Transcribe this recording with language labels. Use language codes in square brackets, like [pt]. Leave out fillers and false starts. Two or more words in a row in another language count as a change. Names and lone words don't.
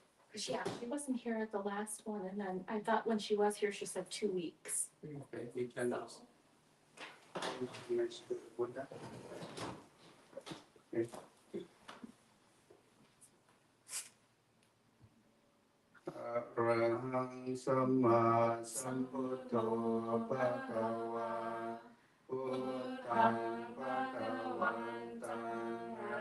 [en] She wasn't here at the last one, and then I thought when she was here, she said 2 weeks. Okay, we can So, next Buddha. Okay. [pi] Arahang Samma Sambuddho Bhagava Buddhang Bhagavantang